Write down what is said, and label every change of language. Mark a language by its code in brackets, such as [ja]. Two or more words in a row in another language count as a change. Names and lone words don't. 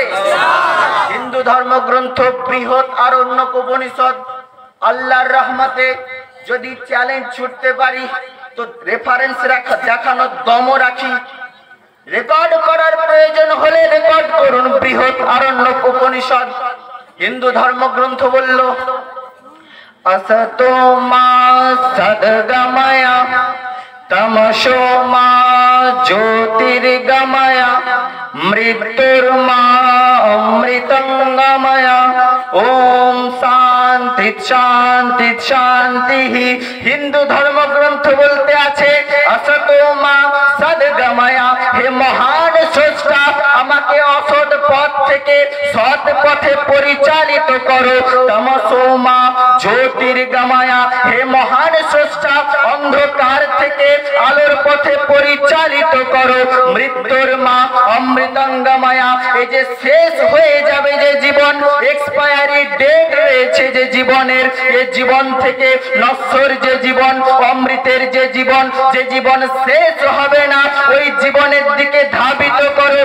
[bn] হিন্দু ধর্মগ্রন্থ বৃহৎ আরণ্যক উপনিষদ, আল্লাহর রহমতে যদি চ্যালেঞ্জ ছুটতে পারি তো রেফারেন্স দেখানোর দমও রাখি। রেকর্ড করার প্রয়োজন হলে রেকর্ড করুন। বৃহৎ আরণ্যক উপনিষদ হিন্দু ধর্মগ্রন্থ বলল, [sa] असतो मा सद्गमय तमसो मा ज्योतिर्गमय मृत्युर्मा अमृतंगमय ओम शांति शांति शांति। [bn] হিন্দু ধর্মগ্রন্থ বলতে আছে [sa] असतो मा सद्गमय, [bn] হে মহান স্রষ্টা আমাকে অসৎ পথ থেকে সৎ পথে পরিচালিত করো। [sa] তমসো মা জ্যোতির্গময়া, [bn] হে মহান স্রষ্টা অন্ধকার থেকে আলোর পথে পরিচালিত করো। [sa] মৃত্যুর মা অমৃতঙ্গময়া, [bn] এই যে শেষ হয়ে যাবে যে জীবন, এক্সপায়ারি ডেট রয়েছে যে জীবনের, এই জীবন থেকে নশ্বর যে জীবন, অমৃতের যে জীবন, যে জীবন শেষ হবে না, ওই জীবনের দিকে ধাবিত করো।